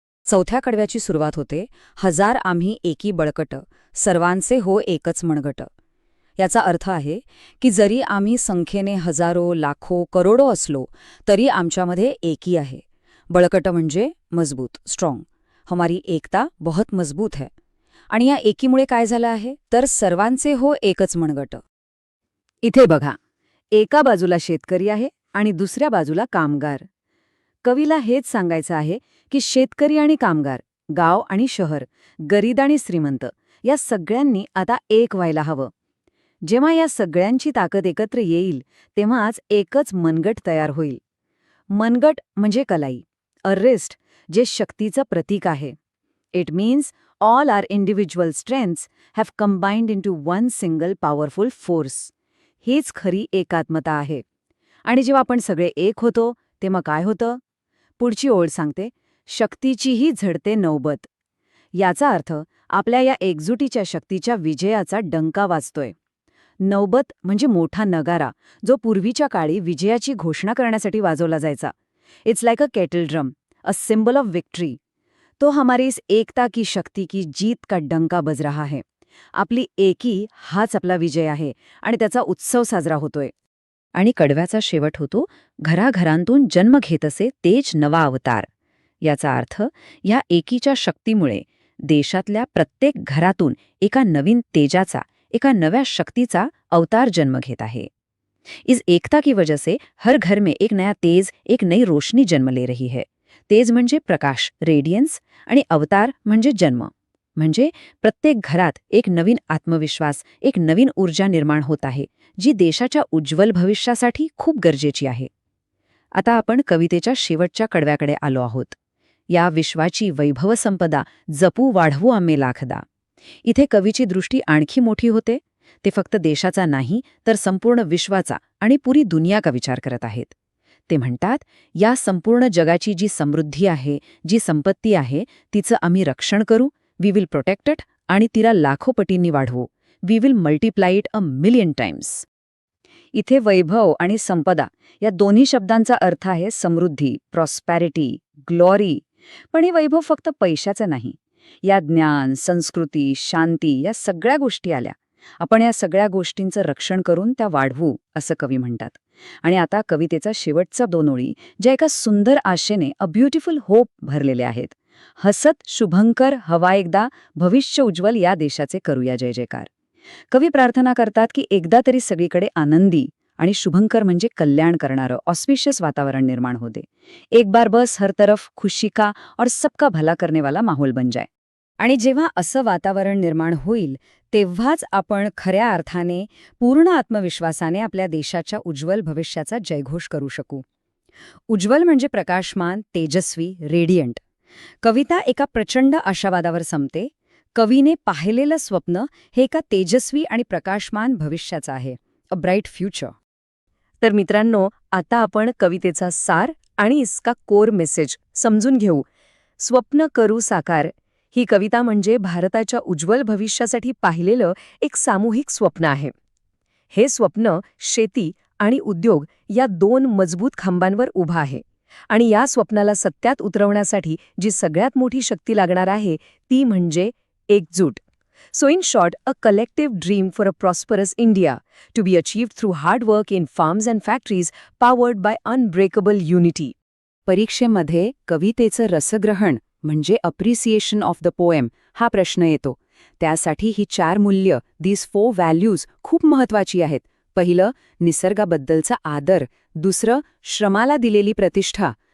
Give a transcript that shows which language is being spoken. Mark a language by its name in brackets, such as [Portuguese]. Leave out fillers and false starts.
[Marathi] 4थ्या कडव्याची सुरुवात होते, हजार आम्ही एकी बळकट, सर्वांचे हो एकच मनगट. याचा अर्थ आहे की जरी आम्ही संख्येने हजारो, लाखो, करोडो असलो तरी आमच्यामध्ये एकी आहे. बळकट म्हणजे मजबूत, स्ट्रॉंग. [Hindi] हमारी एकता बहुत मजबूत है. [Marathi] आणि या एकीमुळे काय झालं आहे तर सर्वांचे हो एकच मनगट. इथे बघा, एका बाजूला शेतकरी आहे आणि दुसऱ्या बाजूला कामगार. कवीला हेच सांगायचं आहे की शेतकरी आणि कामगार, गाव आणि शहर, गरीब आणि श्रीमंत या सगळ्यांनी आता एक व्हायला हवं. जेव्हा या सगळ्यांची ताकद एकत्र येईल तेव्हाच एकच मनगट तयार होईल. मनगट म्हणजे कलाई, [English] a wrist, [Marathi] जे शक्तीचं प्रतीक आहे. [English] It means all are individual strengths have combined into one single powerful force. [Marathi] हीच खरी एकात्मता आहे. आणि जेव्हा आपण सगळे एक होतो तेव्हा काय होतं? पुढची ओळ सांगते, शक्तीचीही झडते नौबत. याचा अर्थ आपल्या या एकजुटीच्या शक्तीच्या विजयाचा डंका वाजतोय. नौबत म्हणजे मोठा नगारा, जो पूर्वीच्या काळी विजयाची घोषणा करण्यासाठी वाजवला जायचा. [English] It's like a kettle drum, a symbol of victory. [Hindi] तो हमारी इस एकता की शक्ती की जीत का डंका बज रहा है. [Marathi] आपली एकी हाच आपला विजय आहे आणि त्याचा उत्सव साजरा होतोय. आणि कडव्याचा शेवट होतो, घराघरांतून जन्म घेत असे तेज नवा अवतार. याचा अर्थ या एकीच्या शक्तीमुळे देशातल्या प्रत्येक घरातून एका नवीन तेजाचा, एका नव्या शक्तीचा अवतार जन्म घेत आहे. [Hindi] इस एकता की वजह से हर घर में एक नया तेज, एक नई रोशनी जन्म ले रही है. [Marathi] तेज म्हणजे प्रकाश, रेडियन्स, आणि अवतार म्हणजे जन्म. म्हणजे प्रत्येक घरात एक नवीन आत्मविश्वास, एक नवीन ऊर्जा निर्माण होत आहे, जी देशाच्या उज्ज्वल भविष्यासाठी खूप गरजेची आहे. आता आपण कवितेच्या शेवटच्या कडव्याकडे आलो आहोत. या विश्वाची वैभव संपदा जपू वाढवू आम्ही लाखदा. इथे कवीची दृष्टी आणखी मोठी होते. ते फक्त देशाचा नाही तर संपूर्ण विश्वाचा आणि [Hindi] पुरी दुनिया का [Marathi] विचार करत आहेत. ते म्हणतात, या संपूर्ण जगाची जी समृद्धी आहे, जी संपत्ती आहे, तिचं आम्ही रक्षण करू. [English] we will protect it [Marathi] आणि तिला लाखो पटींनी वाढवू. [English] We will multiply it 1,000,000 times. [Marathi] इथे वैभव आणि संपदा या दोन्ही शब्दांचा अर्थ आहे समृद्धी, प्रॉस्पॅरिटी, ग्लोरी. पण हे वैभव फक्त पैशाचं नाही. या ज्ञान, संस्कृती, शांती या सगळ्या गोष्टी आल्या. आपण या सगळ्या गोष्टींचं रक्षण करून त्या वाढवू असं कवी म्हणतात. आणि आता कवितेचा शेवटचा 2 ओळी ज्या एका सुंदर आशेने [English] a beautiful hope [Marathi] भरलेल्या आहेत. हसत शुभंकर हवा एकदा, भविष्य उज्ज्वल या देशाचे करूया जय जयकार. कवी प्रार्थना करतात की एकदा तरी सगळीकडे आनंदी आणि शुभंकर म्हणजे कल्याण करणारं ऑस्पिशियस वातावरण निर्माण होते. [Hindi] एक बार बस हर तरफ खुशी का और सबका भला करने वाला माहौल बन जाए. [Marathi] आणि जेव्हा असं वातावरण निर्माण होईल तेव्हाच आपण खऱ्या अर्थाने पूर्ण आत्मविश्वासाने आपल्या देशाच्या उज्ज्वल भविष्याचा जयघोष करू शकू. उज्ज्वल म्हणजे प्रकाशमान, तेजस्वी, रेडियंट. कविता एका प्रचंड आशावादावर संपते. कवीने पाहिलेलं स्वप्न हे एका तेजस्वी आणि प्रकाशमान भविष्याचं आहे. [English] A bright future. [Marathi] तर मित्रांनो, आता आपण कवितेचा सार आणि [Hindi] इसका कोर मेसेज [Marathi] समजून घेऊ. स्वप्न करू साकार ही कविता म्हणजे भारताच्या उज्ज्वल भविष्यासाठी पाहिलेलं एक सामूहिक स्वप्न आहे. हे स्वप्न शेती आणि उद्योग या 2 मजबूत खांबांवर उभं आहे. आणि या स्वप्नाला सत्यात उतरवण्यासाठी जी सगळ्यात मोठी शक्ती लागणार आहे ती म्हणजे एकजूट. [English] So in short, a collective dream for a prosperous India, to be achieved through hard work in farms and factories, powered by unbreakable unity. [Marathi] परीक्षेमध्ये कवितेचं रसग्रहण म्हणजे [English] appreciation of the poem [Marathi] हा प्रश्न येतो. त्यासाठी ही 4 मूल्य, [English] these 4 values [Marathi] खूप महत्वाची आहेत. पहिलं, निसर्गाबद्दलचा आदर. दुसरं, श्रमाला दिलेली प्रतिष्ठा.